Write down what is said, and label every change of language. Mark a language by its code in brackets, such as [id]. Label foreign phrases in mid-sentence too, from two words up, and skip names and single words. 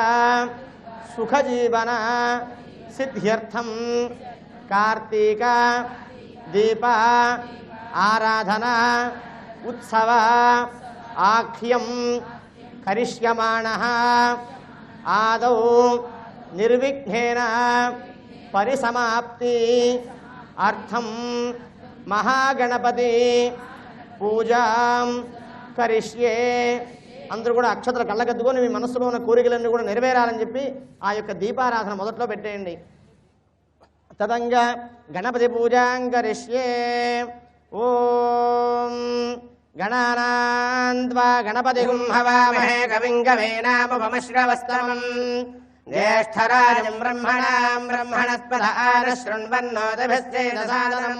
[sa] सुखजीवन सिद्ध्यर्थं कार्तीक दीप आराधना उत्सव आख्यं करिष्यमाणः आदौ निर्विघ्नेन परिसमाप्ति अर्थं महागणपति पूजां करिष्ये. [te] అందరూ కూడా అక్షతలు కళ్ళకద్దుకొని మీ మనసులో ఉన్న కోరికలన్నీ కూడా నెరవేరాలని చెప్పి ఆ యొక్క దీపారాధన మొదట్లో పెట్టేయండి. [sa] తదంగా గణపతి పూజాం కరిష్యే. ఓం గణానాన్త్వా గణపతిగుం హవామహే కవిం కవీనాముపమశ్రవస్తమం జ్యేష్ఠరాజం బ్రహ్మణాం బ్రహ్మణస్పద ఆనశృణ్వన్నోదభిశ్చేదసాదనం.